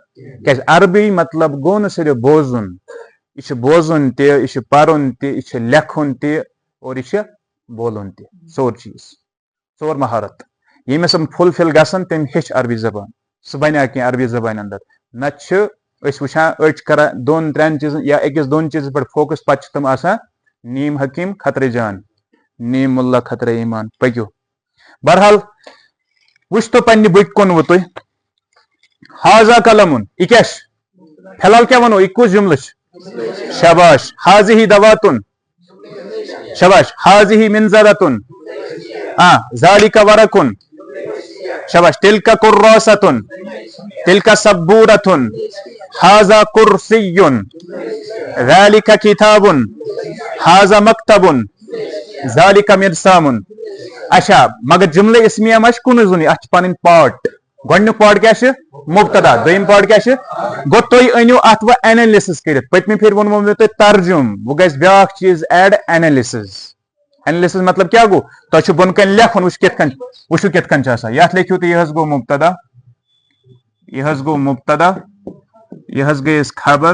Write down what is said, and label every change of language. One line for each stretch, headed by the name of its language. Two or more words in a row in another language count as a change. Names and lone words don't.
Kashmiri: کیازِ عربی مطلب گوٚو نہٕ صرف بوزُن, یہِ چھُ بوزُن تہِ, یہِ چھُ پرُن تہِ, یہِ چھُ لیکھُن تہِ اور یہِ چھُ بولُن تہِ. ژور چیٖز, ژور مہارت. ییٚمِس یِم فُل فِل گژھن تٔمۍ ہیٚچھ عربی زبان, سُہ بنیٛا کینٛہہ عربی زبانہِ انٛدر. نتہٕ چھِ أسۍ وٕچھان أڑۍ چھِ کران دۄن ترٛٮ۪ن چیٖزن یا أکِس دۄن چیٖزن پٮ۪ٹھ فوکس, پتہٕ چھِ تِم آسان
Urdu: نیم حکیٖم خطرے جان, نیم مُلا خطرے ایمان.
Kashmiri: پٔکِو. بہرحال وٕچھتو پننہِ بٕتھِ کُن تُہۍ.
Arabic: حاضا قلمُن,
Kashmiri: یہِ کیٛاہ چھُ؟ فی الحال کیٛاہ وَنو, یہِ کُس جملہٕ چھُ؟
Arabic: شاباش. حاضِہی دواتُن. شاباش. حاضِہی منظرتُن. ذالِکَ ورقُن. شاباش. تِلکَ کُراسَتُن. تِلکَ سبوٗرتُن. حاضا کُرسِیُن. ذالِکَ کِتابُن. حاضا مکتبُن. ذالِکَ مِرسامُن.
Kashmiri: اچھا مگر جملہ اسمیہ ما چھِ کُنُے زوٚنُے, اتھ چھِ پنٕنۍ پارٹ. گۄڈنیُک پارٹ کیٛاہ چھُ؟ مبتدا. دوٚیِم پارٹ کیٛاہ چھُ؟ گوٚو تُہۍ أنِو اتھ وۄنۍ اینلسس کٔرِتھ. پٔتمہِ پھِرِ ووٚنمو مےٚ تۄہہِ ترجُم, وۄنۍ گژھِ بیاکھ چیٖز ایڈ, اینلسس. اینلسس مطلب کیٛاہ گوٚو؟ تۄہہِ چھُ بۄن کَنۍ لیکھُن, وٕچھ کِتھ کٔنۍ, وٕچھِو کِتھ کٔنۍ چھُ آسان. یتھ لیکھِو تُہۍ یہِ حظ گوٚو مبتدا, یہِ حظ گوٚو مبتدا, یہِ حظ گٔے اَسہِ خبر.